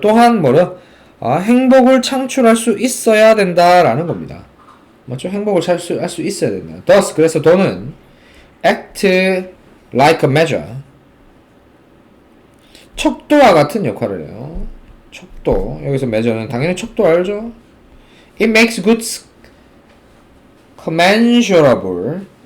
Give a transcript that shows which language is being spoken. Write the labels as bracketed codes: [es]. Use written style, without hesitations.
[ko] 또한 행복을 창출할 수 있어야 된다라는 겁니다. 맞죠? 행복을 할 수 있어야 된다. [en] thus [ko] 그래서 돈은 [en] act like a measure. [ko] 척도와 같은 역할을 해요. 척도. 여기서 measure는 당연히 척도 알죠? [en] It makes goods commensurable.